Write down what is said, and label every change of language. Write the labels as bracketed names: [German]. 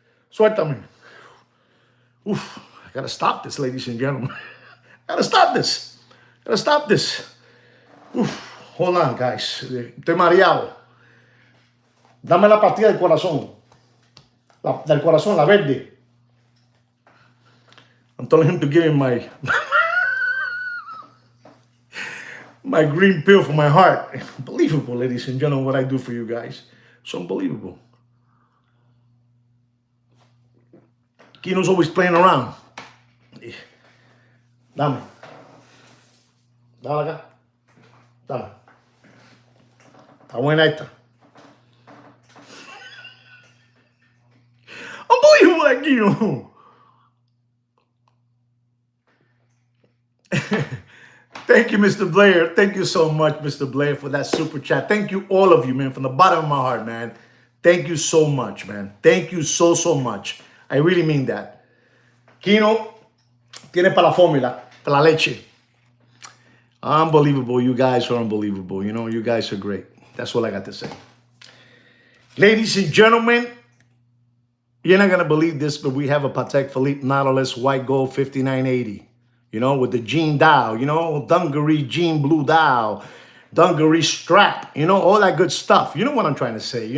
[Spanish] Suéltame. [English] I gotta stop this, ladies and gentlemen. Gotta stop this. Hold on, guys. [Spanish] Estoy mareado. Dame la pastilla del corazón. Del corazón, la verde. [English] I'm telling him to give me my green pill for my heart. Unbelievable, ladies and gentlemen, what I do for you guys. It's unbelievable. Kino's always playing around. [Spanish] Dame acá. Dame. Está buena esta. [English] Unbelievable, that Kino. Thank you, Mr. Blair. Thank you so much, Mr. Blair, for that super chat. Thank you, all of you, man, from the bottom of my heart, man. Thank you so much, man. Thank you so much. I really mean that. [Spanish] Kino tiene para la fórmula, para la leche. [English] Unbelievable. You guys are unbelievable. You guys are great. That's all I got to say. Ladies and gentlemen, you're not going to believe this, but we have a Patek Philippe Nautilus white gold 5980. With the jean dial, dungaree jean blue dial, dungaree strap, all that good stuff. You know what I'm trying to say?